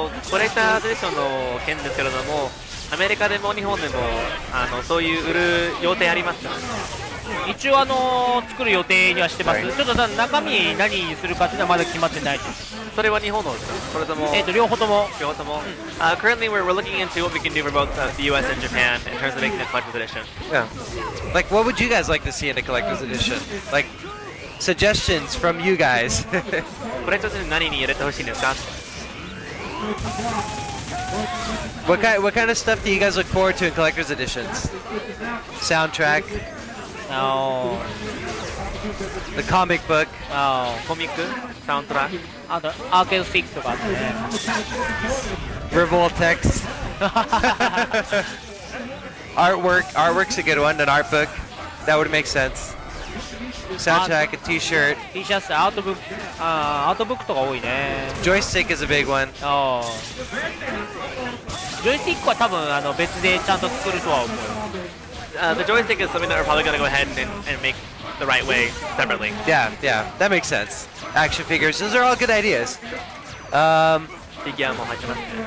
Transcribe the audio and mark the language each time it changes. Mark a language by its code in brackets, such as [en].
[ja] コレクターズエディションの件ですけれども、アメリカでも日本でもそういう売る予定ありますか？一応作る予定にはしてます。ちょっと中身何にするかっていうのはまだ決まってないです。それは日本のですか？それとも両方とも。両方とも。 [en] Currently we're looking into what we can do for both the US and Japan in terms of making a collector's edition. Yeah. Like, what would you guys like to see in a collector's edition? Like, suggestions from you guys. [ja] コレクターズに何に入れてほしいんですか [en] ？What kind of stuff do you guys look forward to in collector's editions? Soundtrack. Oh. The comic book. Oh. [ja] コミック、サウンドトラック、あとアーケードスティックとかあってね。 [en] Revoltex. Artwork's a good one. An art book. That would make sense. Soundtrack, a T-shirt. [ja] T シャツ、アートブックとか多いね。 [en] Joystick is a big one. [ja] ジョイスティックは多分別でちゃんと作るとは思う。 [en] The joystick is something that we're probably going to go ahead and make the right way separately. Yeah, that makes sense. Action figures, those are all good ideas. [ja] フィギュアも入ってますね。